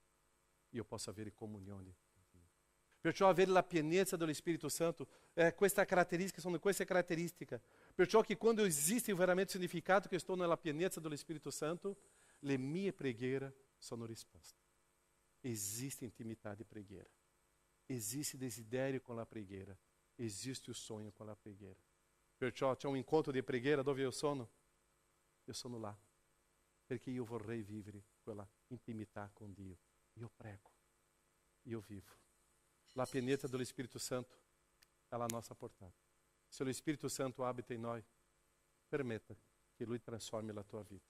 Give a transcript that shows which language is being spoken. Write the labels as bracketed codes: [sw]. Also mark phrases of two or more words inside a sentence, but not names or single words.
[it] Io posso avere comunione con Dio. Perciò avere la pienezza dello Spirito Santo, questa caratteristica, sono queste caratteristiche. Perciò che quando esiste veramente il significato che sto nella pienezza dello Spirito Santo, le mie preghiere sono risposte. Esiste intimità di preghiera. [pt] Existe desiderio com a preghiera, existe o sonho com a preghiera. [it] Perciò c'è un incontro di preghiera dove io sono là, perché io vorrei vivere quella intimità con Dio. Io prego, io vivo. La pienezza dello Spirito Santo è alla nostra portata. Se lo Spirito Santo abita in noi, permetta che Lui trasformi la tua vita.